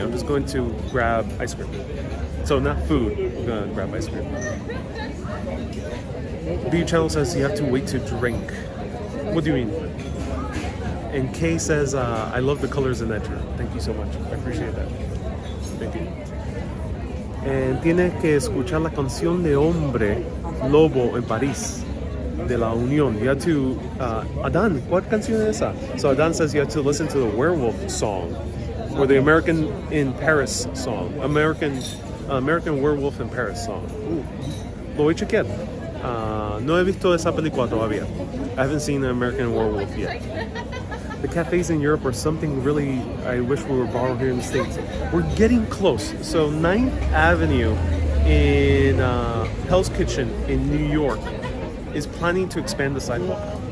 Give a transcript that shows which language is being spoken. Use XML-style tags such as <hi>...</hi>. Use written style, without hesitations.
<en>I'm just going to grab ice cream. So not food. I'm gonna grab ice cream. B channel says you have to wait to drink. What do you mean? And Kay says I love the colors in that shirt. Thank you so much. I appreciate that. Thank you.</en> <es>And tienes que escuchar la canción de Hombre Lobo en París de la Unión.</es> <en>You have to</en> <es>Adan, ¿cuál canción es esa?</es> <en>So Adan says you have to listen to the werewolf song, or the American in Paris song. American Werewolf in Paris song.</en> <es>Lo voy a chequear. No he visto esa película todavía.</es> <en>I haven't seen the American Werewolf yet. The cafes in Europe are something really I wish we were borrowed here in the States. We're getting close. So 9th Avenue in Hell's Kitchen in New York is planning to expand the sidewalk.</en>